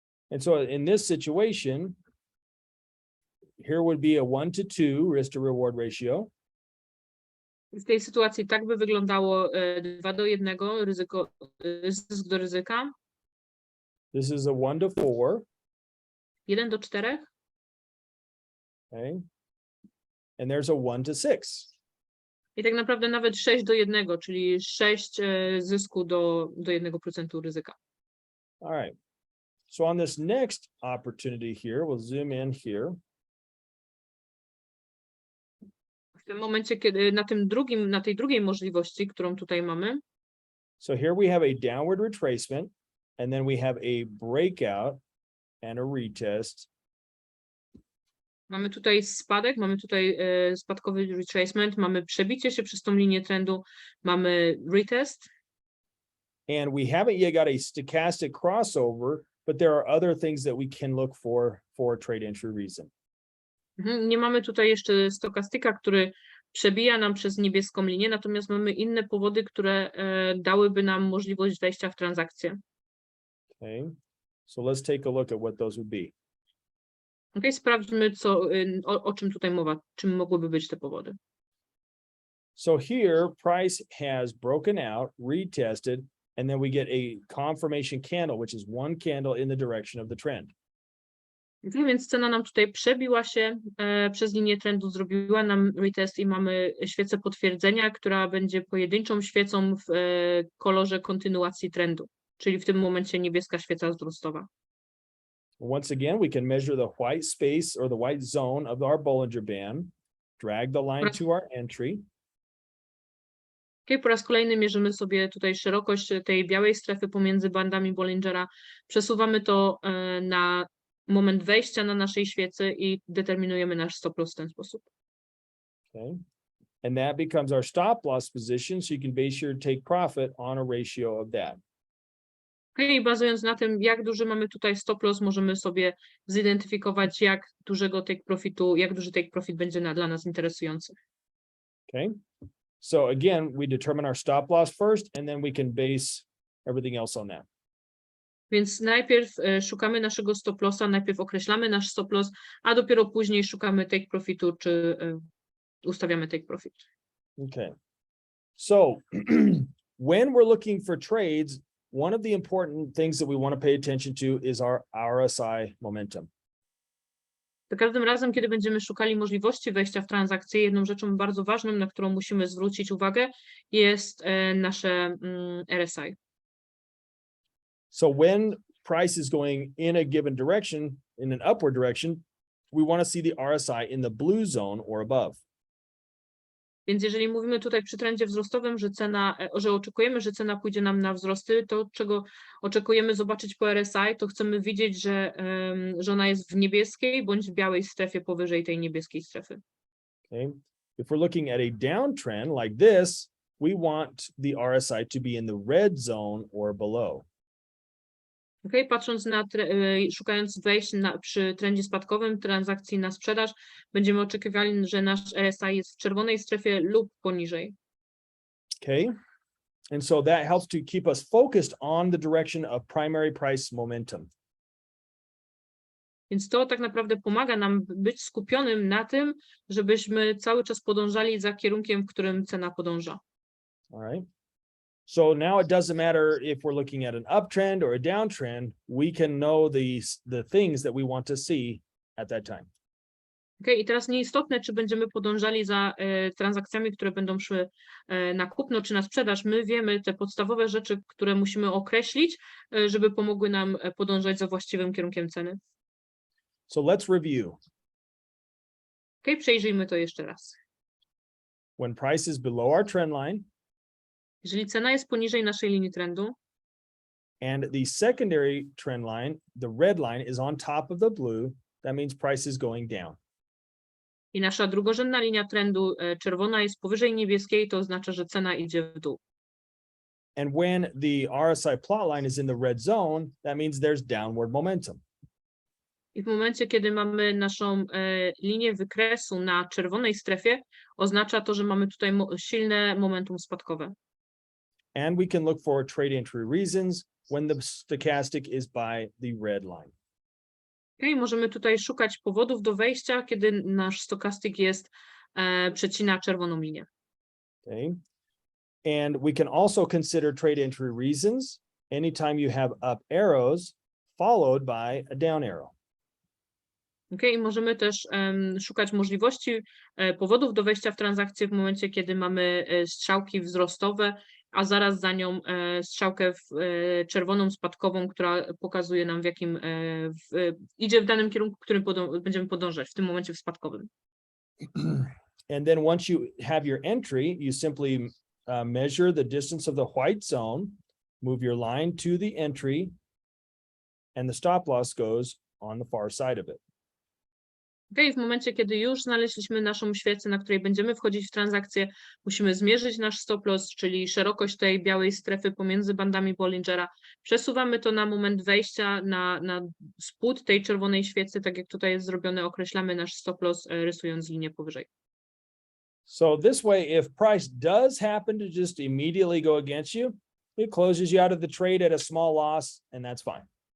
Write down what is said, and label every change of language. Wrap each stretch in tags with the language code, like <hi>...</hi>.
<en>And so in this situation, here would be a 1-to-2 risk to reward ratio.</en> <pl>W tej sytuacji tak by wyglądało 2:1 zysk do ryzyka.</pl> <en>This is a 1-to-4.</en> <pl>1:4.</pl> <en>Okay. And there's a 1-to-6.</en> <pl>I tak naprawdę nawet 6:1, czyli 6 zysku do 1% ryzyka.</pl> <en>All right. So on this next opportunity here, we'll zoom in here.</en> <pl>W tym momencie, kiedy na tej drugiej możliwości, którą tutaj mamy,</pl> <en>So here we have a downward retracement, and then we have a breakout and a retest.</en> <pl>mamy tutaj spadek, mamy tutaj spadkowy retracement, mamy przebicie się przez tą linię trendu, mamy retest.</pl> <en>And we haven't yet got a stochastic crossover, but there are other things that we can look for a trade entry reason.</en> <pl>Nie mamy tutaj jeszcze stokastyka, który przebija nam przez niebieską linię, natomiast mamy inne powody, które dałyby nam możliwość wejścia w transakcję.</pl> <en>Okay, so let's take a look at what those would be.</en> <pl>Okay, sprawdźmy, o czym tutaj mowa, czym mogłyby być te powody.</pl> <en>So here, price has broken out, retested, and then we get a confirmation candle, which is one candle in the direction of the trend.</en> <pl>Więc cena nam tutaj przebiła się przez linię trendu, zrobiła nam retest i mamy świecę potwierdzenia, która będzie pojedynczą świecą w kolorze kontynuacji trendu, czyli w tym momencie niebieska świeca wzrostowa.</pl> <en>Once again, we can measure the white space or the white zone of our Bollinger Band, drag the line to our entry.</en> <pl>Okay, po raz kolejny mierzymy sobie tutaj szerokość tej białej strefy pomiędzy bandami Bollingera, przesuwamy to na moment wejścia na naszej świecy i determinujemy nasz stop loss w ten sposób. Okay.</pl> <en>And that becomes our stop loss position, so you can base your take profit on a ratio of that.</en> <pl>Okay, bazując na tym, jak duży mamy tutaj stop loss, możemy sobie zidentyfikować, jak duży take profit będzie dla nas interesujący. Okay.</pl> <en>So again, we determine our stop loss first, and then we can base everything else on that.</en> <pl>Więc najpierw szukamy naszego stop lossa, najpierw określamy nasz stop loss, a dopiero później szukamy take profitu, czy ustawiamy take profit. Okay.</pl> <en>So when we're looking for trades, one of the important things that we want to pay attention to is our RSI momentum.</en> <pl>Za każdym razem, kiedy będziemy szukali możliwości wejścia w transakcję, jedną rzeczą bardzo ważną, na którą musimy zwrócić uwagę, jest nasze RSI.</pl> <en>So when price is going in a given direction, in an upward direction, we want to see the RSI in the blue zone or above.</en> <pl>Więc jeżeli mówimy tutaj przy trendzie wzrostowym, że oczekujemy, że cena pójdzie nam na wzrosty, to czego oczekujemy zobaczyć po RSI, to chcemy widzieć, że ona jest w niebieskiej bądź w białej strefie powyżej tej niebieskiej strefy. Okay.</pl> <en>If we're looking at a downtrend like this, we want the RSI to be in the red zone or below. Okay?</en> <pl>Patrząc szukając wejść przy trendzie spadkowym transakcji na sprzedaż, będziemy oczekiwali, że nasz RSI jest w czerwonej strefie lub poniżej. Okay.</pl> <en>And so that helps to keep us focused on the direction of primary price momentum.</en> <pl>Więc to tak naprawdę pomaga nam być skupionym na tym, żebyśmy cały czas podążali za kierunkiem, w którym cena podąża.</pl> <en>All right. So now it doesn't matter if we're looking at an uptrend or a downtrend, we can know the things that we want to see at that time.</en> <pl>Okay, i teraz nieistotne, czy będziemy podążali za transakcjami, które będą szły na kupno czy na sprzedaż. My wiemy te podstawowe rzeczy, które musimy określić, żeby pomogły nam podążać za właściwym kierunkiem ceny.</pl> <en>So let's review.</en> <pl>Okay, przejrzyjmy to jeszcze raz.</pl> <en>When price is below our trend line</en> <pl>Jeżeli cena jest poniżej naszej linii trendu</pl> <en>and the secondary trend line, the red line is on top of the blue, that means price is going down.</en> <pl>i nasza drugorzędna linia trendu czerwona jest powyżej niebieskiej, to oznacza, że cena idzie w dół.</pl> <en>And when the RSI plot line is in the red zone, that means there's downward momentum.</en> <pl>I w momencie, kiedy mamy naszą linię wykresu na czerwonej strefie, oznacza to, że mamy tutaj silne momentum spadkowe.</pl> <en>And we can look for trade entry reasons when the stochastic is by the red line.</en> <pl>Okay, możemy tutaj szukać powodów do wejścia, kiedy nasz stochastic przecina czerwoną linię. Okay.</pl> <en>And we can also consider trade entry reasons anytime you have up arrows followed by a down arrow.</en> <pl>Okay, możemy też szukać możliwości powodów do wejścia w transakcję w momencie, kiedy mamy strzałki wzrostowe, a zaraz za nią strzałkę czerwoną spadkową, która pokazuje nam, w jakim idzie w danym kierunku, w którym będziemy podążać, w tym momencie w spadkowym.</pl> <en>And then once you have your entry, you simply measure the distance of the white zone, move your line to the entry, and the stop loss goes on the far side of it.</en> <pl>Okay, w momencie, kiedy już znaleźliśmy naszą świecę, na której będziemy wchodzić w transakcję, musimy zmierzyć nasz stop loss, czyli szerokość tej białej strefy pomiędzy bandami Bollingera. Przesuwamy to na moment wejścia na spód tej czerwonej świecy, tak jak tutaj jest zrobione, określamy nasz stop loss, rysując linię powyżej.</pl> <en>So this way, if price does happen to just immediately go against you, it closes you out of the trade at a small loss, and that's fine.</en>